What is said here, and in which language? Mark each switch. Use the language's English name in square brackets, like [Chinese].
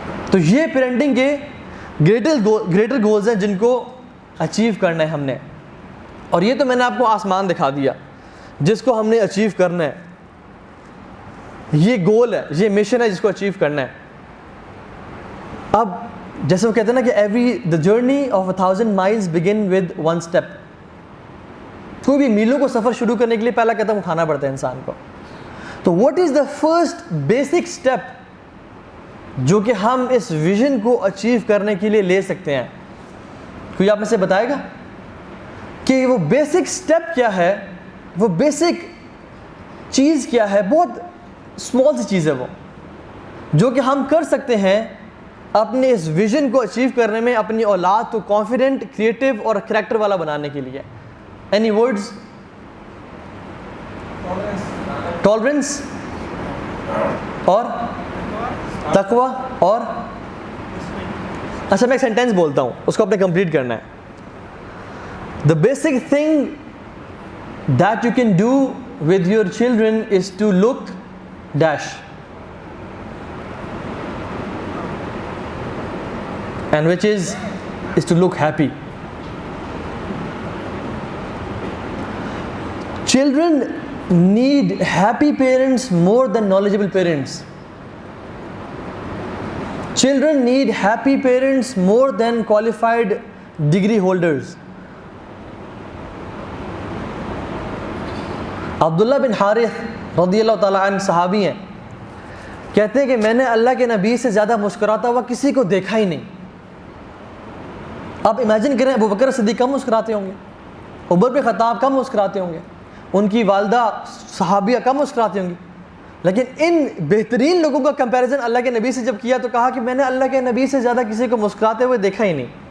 [Urdu] تو یہ پیرنٹنگ کے گریٹر گولز ہیں جن کو اچیو کرنا ہے ہم نے. اور یہ تو میں نے آپ کو آسمان دکھا دیا جس کو ہم نے اچیو کرنا ہے. یہ گول ہے، یہ مشن ہے جس کو اچیو کرنا ہے. اب جیسے وہ کہتے ہیں نا کہ [English] the journey of 1,000 miles begin with one step. [Urdu] کوئی بھی میلوں کو سفر شروع کرنے کے لیے پہلا قدم اٹھانا پڑتا ہے انسان کو. تو [English] what is the first basic step [Urdu] جو کہ ہم اس ویژن کو اچیو کرنے کے لیے لے سکتے ہیں؟ کوئی آپ میں سے بتائے گا کہ وہ بیسک سٹیپ کیا ہے، وہ بیسک چیز کیا ہے؟ بہت اسمال سی چیز ہے وہ، جو کہ ہم کر سکتے ہیں اپنے اس ویژن کو اچیو کرنے میں، اپنی اولاد کو کانفیڈنٹ، کریٹیو اور کریکٹر والا بنانے کے لیے. [English] Any words? [Urdu] ٹالرنس اور تقوی اور اچھا میں ایک سینٹینس بولتا ہوں، اس کو آپ نے کمپلیٹ کرنا ہے. [English] The basic thing that you can do with your children is to look dash, and which is to look happy. Children need happy parents more than knowledgeable parents. Children need happy parents more than qualified degree holders. [Urdu] عبداللہ بن حارث رضی اللہ تعالیٰ عنہ صحابی ہیں، کہتے ہیں کہ میں نے اللہ کے نبی سے زیادہ مسکراتا ہوا کسی کو دیکھا ہی نہیں. آپ امیجن کریں ابو بکر صدیق کم مسکراتے ہوں گے، عمر بن خطاب کم مسکراتے ہوں گے، ان کی والدہ صحابیہ کم مسکراتی ہوں گی، لیکن ان بہترین لوگوں کا کمپیریزن اللہ کے نبی سے جب کیا تو کہا کہ میں نے اللہ کے نبی سے زیادہ کسی کو مسکراتے ہوئے دیکھا ہی نہیں.